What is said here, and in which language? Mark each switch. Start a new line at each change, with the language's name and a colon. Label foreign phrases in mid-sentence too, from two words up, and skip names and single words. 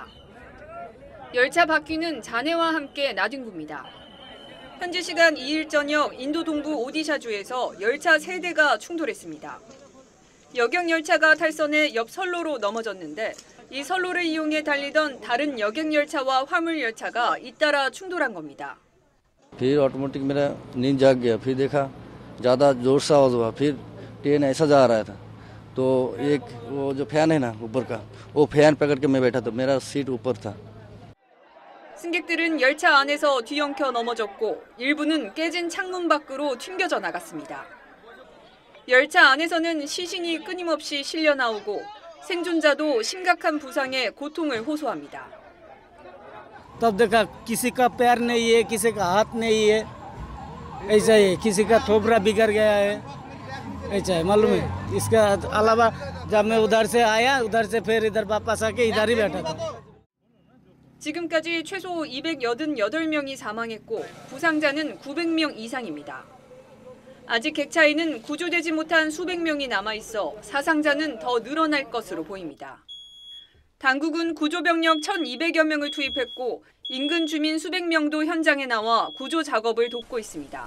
Korean: 열차 바퀴는 잔해와 함께 나뒹굽니다. 현지 시간 2일 저녁 인도 동부 오디샤주에서 열차 3대가 충돌했습니다. 여객 열차가 탈선해 옆 선로로 넘어졌는데 이 선로를 이용해 달리던 다른 여객 열차와 화물 열차가 잇따라 충돌한 겁니다.
Hindi: फिर ऑटोमेटिक मेरा नींद जाग गया फिर देखा ज़्यादा जोर से आवाज़ हुआ फिर ट्रेन ऐसा जा रहा था तो एक वो जो फैन है ना ऊपर का वो फैन पकड़ के मैं बैठा था मेरा सीट ऊपर था.
Korean: 승객들은 열차 안에서 뒤엉켜 넘어졌고 일부는 깨진 창문 밖으로 튕겨져 나갔습니다. 열차 안에서는 시신이 끊임없이 실려 나오고 생존자도 심각한 부상에 고통을 호소합니다.
Hindi: तब देखा किसी का पैर नहीं है किसी का हाथ नहीं है ऐसा ही किसी का थोपड़ा बिगड़ गया है ऐसा है मालूम है इसका अलावा जब मैं उधर से आया उधर से फिर इधर वापस आके इधर ही बैठा था.
Korean: 지금까지 최소 288명이 사망했고 부상자는 900명 이상입니다. 아직 객차에는 구조되지 못한 수백 명이 남아있어 사상자는 더 늘어날 것으로 보입니다. 당국은 구조병력 1,200여 명을 투입했고 인근 주민 수백 명도 현장에 나와 구조 작업을 돕고 있습니다.